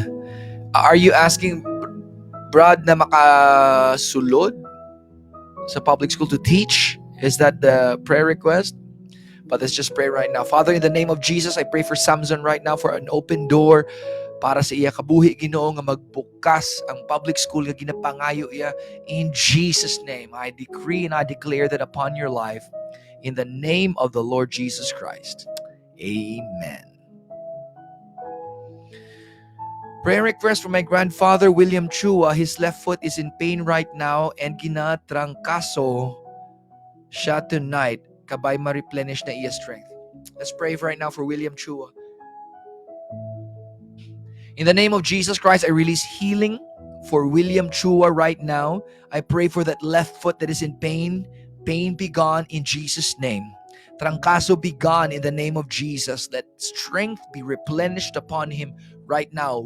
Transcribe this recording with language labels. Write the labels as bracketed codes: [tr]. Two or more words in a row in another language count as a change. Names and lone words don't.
[en] Are you asking Brad [hil] na makasulod sa [en] public school to teach? Is that the prayer request? But let's just pray right now. Father, in the name of Jesus, I pray for Samson right now for an open door [hil] para sa iya kabuhi, Ginoo, nga magbukas ang public school nga ginapangayo iya. [en] In Jesus' name, I decree and I declare that upon your life, in the name of the Lord Jesus Christ. Amen. Prayer request from my grandfather, William Chua. His left foot is in pain right now and [hil] ginatrangkaso siya [en] tonight. [hil] Kabay ma-replenish na iya strength. [en] Let's pray right now for William Chua. In the name of Jesus Christ, I release healing for William Chua right now. I pray for that left foot that is in pain. Pain be gone in Jesus' name. Trancaso be gone in the name of Jesus. Let strength be replenished upon him right now.